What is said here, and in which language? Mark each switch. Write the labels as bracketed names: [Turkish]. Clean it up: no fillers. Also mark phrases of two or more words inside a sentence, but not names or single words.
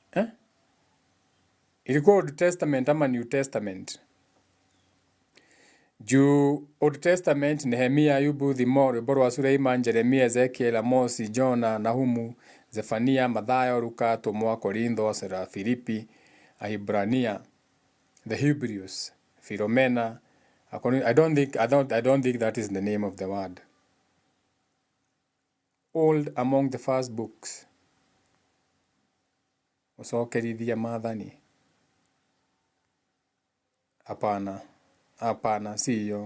[Swahili] Ilikuwa Old Testament ama New Testament? Juu Old Testament Nehemia, Ayubu, Thimo, Rwĩmbo rwa Suleiman, Jeremia, Ezekiel, Amosi, Jona, Nahumu, Zefania, Mathayo, Luka, Tomwa, Korintho, Sera, Filipi, Ahibrania, [English] the Hebrews, Philomena. I don't think that is the name of the word. Old among the first books. [Kikuyu] Ucokerithia maathani. [Swahili] Apana, siyo.